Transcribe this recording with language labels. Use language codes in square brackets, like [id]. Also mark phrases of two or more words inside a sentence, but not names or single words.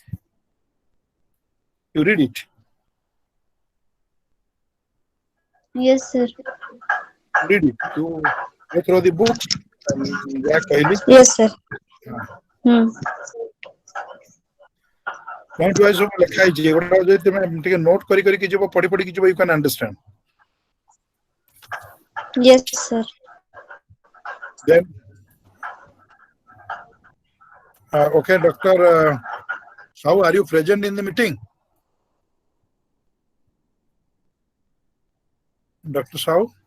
[en] You read it. Yes, sir. Read it. You go through the books. Yes, sir. Point wise [or] ଲେଖା ହେଇଛି ଏଗୁଡା ଯଦି ତମେ ଟିକେ ନୋଟ କରି କରିକି ଯିବ ପଢି ପଢିକି ଯିବ [en] you can understand. Yes, sir. Then okay, Dr. How are you present in the meeting? Dr. Shao?